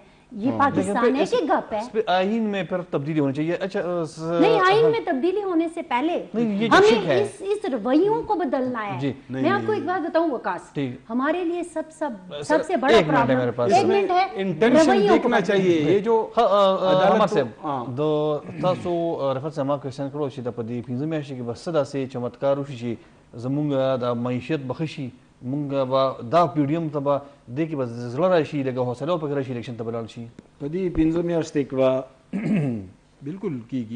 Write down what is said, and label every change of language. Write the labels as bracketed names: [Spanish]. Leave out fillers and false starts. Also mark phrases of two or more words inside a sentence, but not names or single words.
[Urdu] یہ پاکستان ہے کہ گپ ہے؟ آئین میں پھر تبدیلی ہونی چاہیے. اچھا نہیں، آئین میں تبدیلی ہونے سے پہلے ہمیں اس رویوں کو بدلنا ہے. میں آپ کو ایک بات بتاؤں وقاص، ہمارے لیے سب سے بڑا پرابلم 1 منٹ ہے، انٹینشن دیکھنا چاہیے. یہ جو [Pashto] عدالت د تاسو رفعت صاحب ما کوېشن کړو چې د په دې 15 میاشتې کې به څه داسې چمتکار وشي چې زمونږ د معیشت به ښه شي، مونږ به دا پیډیم ته به دې کې به زړه راشي، لږه حوصله به پکې راشي، الیکشن ته به لاړ شي. په دې 15 میاشتې کې به بالکل کیږي.